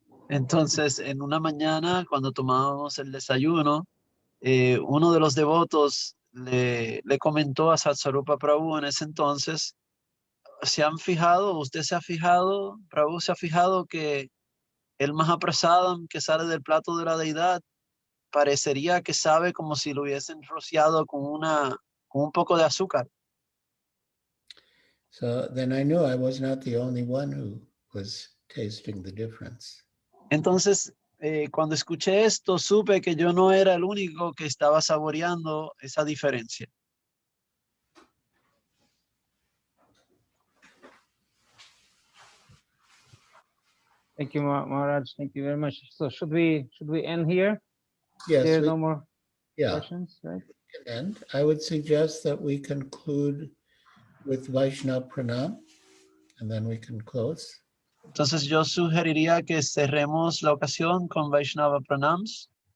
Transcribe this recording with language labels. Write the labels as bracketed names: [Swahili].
[Spanish] Entonces, en una mañana, cuando tomábamos el desayuno, uno de los devotos le comentó a Satsvarupa Prabhu en ese entonces se han fijado, usted se ha fijado, Prabhu se ha fijado que el Mahaprasadam que sale del plato de la deidad parecería que sabe como si lo hubiesen rociado con un poco de azúcar. [English] So then I knew I was not the only one who was tasting the difference. [Spanish] Entonces, cuando escuché esto, supe que yo no era el único que estaba saboreando esa diferencia. [English] Thank you, Maharaj. Thank you very much. So should we end here? Yes, There are we, no more yeah. questions, right? And I would suggest that we conclude with Vaishnava Pranam, and then we can close. [Spanish] Entonces yo sugeriría que cerremos la ocasión con Vaishnava Pranams.